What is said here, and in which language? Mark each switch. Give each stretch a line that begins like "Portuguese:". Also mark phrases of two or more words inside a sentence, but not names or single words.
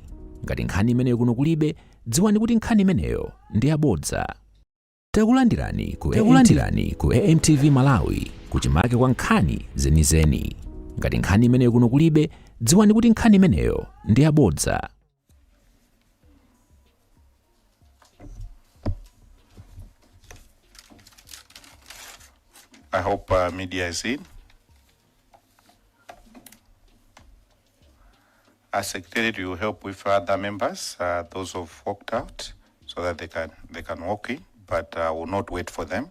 Nyanja: Ngati nkhani imeneyo kuno kulibe, dziwani kuti nkhani imeneyo ndi yabodza. Takulandirani ku AMTV Malawi kuchimake kwa nkhani zenizeni. Ngati nkhani imeneyo kuno kulibe, dziwani kuti nkhani imeneyo ndi yabodza.
English: I hope media is in. As Secretariat, you will help with other members, those who have walked out, so that they can walk in, but will not wait for them.